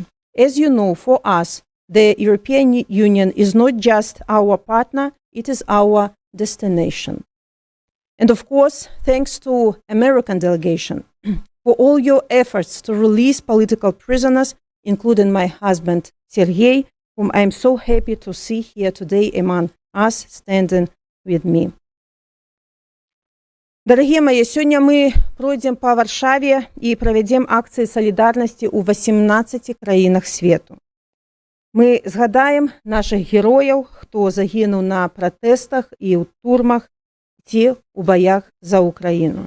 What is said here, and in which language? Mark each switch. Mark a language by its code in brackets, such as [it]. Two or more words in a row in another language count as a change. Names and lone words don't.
[en] As you know, for us, the European Union is not just our partner, it is our destination. And of course, thanks to American delegation for all your efforts to release political prisoners, including my husband, Sergei, whom I am so happy to see here today among us, standing with me. [be] Дарагія мае, сёння мы пройдзем па Варшаве і правядзем акцыі салідарнасці ў 18 краінах свету. Мы згадаем нашых герояў, хто загінуў на пратэстах і ў турмах ці ў баях за Украіну.